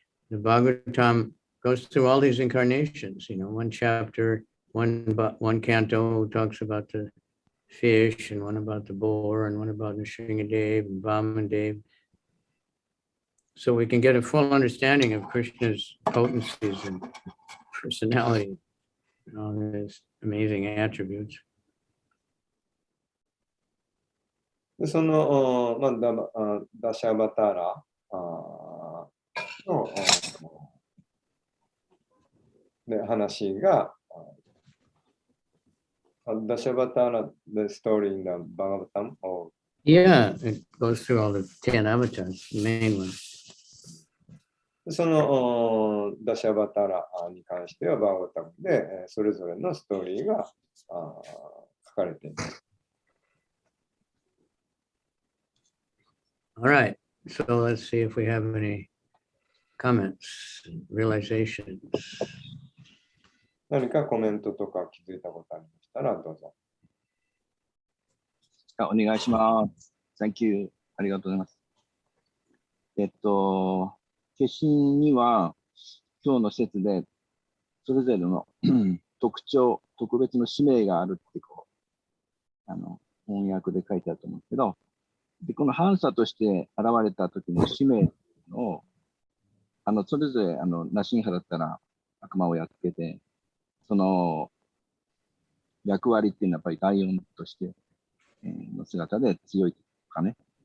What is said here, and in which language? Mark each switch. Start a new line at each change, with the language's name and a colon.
English: The Bhagavatam goes through all these incarnations. One chapter, one canto talks about the fish, and one about the boar, and one about Nrsingadev and Vamandev. So we can get a full understanding of Krishna's potencies and personality and all his amazing attributes.
Japanese: でその、ダシャバターラの話が、ダシャバターラ
English: the story in the Bhagavatam or Yeah, it goes through all the 10 avatars, the main one.
Japanese: そのダシャバターラに関してはバーガタムでそれぞれのストーリーが書かれています。
English: All right, so let's see if we have any comments, realizations.
Japanese: 何かコメントとか気づいたことありましたらどうぞ。お願いします。
English: Thank you.
Japanese: ありがとうございます。決心には今日の説でそれぞれの特徴、特別の使命があるって翻訳で書いてあると思うんですけど、でこの反射として現れた時の使命をそれぞれナシンハだったら悪魔をやっつけて、その役割っていうのはやっぱりライオンとしての姿で強いとかね、